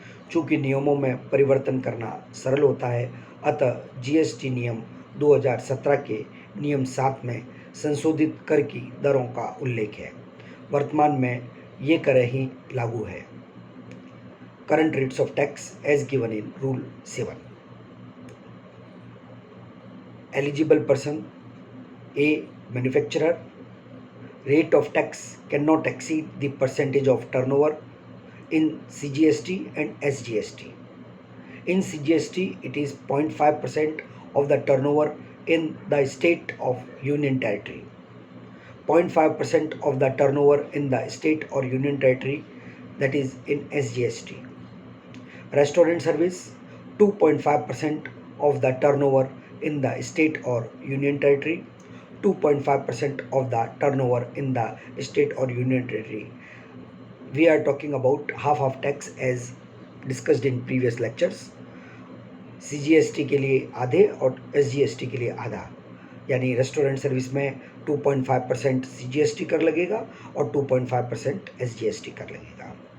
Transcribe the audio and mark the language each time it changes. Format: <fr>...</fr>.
<hi>चूँकि नियमों में परिवर्तन करना सरल होता है, अतः जीएसटी नियम 2017 के नियम 7 में संशोधित कर की दरों का उल्लेख है। वर्तमान में ये करें ही लागू है।</hi> <en>Current rates of tax as given in rule 7। Eligible person a manufacturer, rate of tax cannot exceed the percentage of turnover in CGST and SGST. In CGST, it is 0.5% of the turnover in the state of union territory, 0.5% of the turnover in the state or union territory, that is in SGST. Restaurant service, 2.5% of the turnover in the state or union territory, 2.5% of the turnover in the state or union territory. We are talking about half of tax as discussed in previous lectures.</en> <hi>CGST के लिए आधे और SGST के लिए आधा, यानी restaurant service में 2.5% CGST कर लगेगा और 2.5% SGST कर लगेगा।</hi>